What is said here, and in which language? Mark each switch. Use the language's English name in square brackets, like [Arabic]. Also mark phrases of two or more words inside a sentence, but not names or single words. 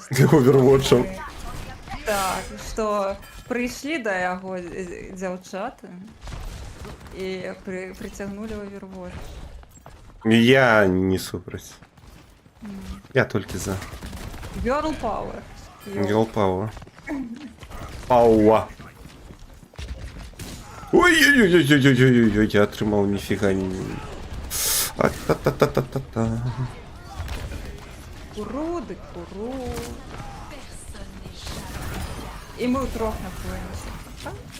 [Belarusian] Overwatch'ом. Так, што прыйшлі да яго дзяўчаты і прыцягнулі Overwatch. Я не супраць. Я толькі за. [English] Girl Power. Girl Power. Пауа. [Belarusian] Ой-ой-ой-ой-ой-ой-ой, я атрымаў ніфіга не... А-та-та-та-та-та-та. Куру, дык куру. [Ukrainian] І ми утрох напоїмося.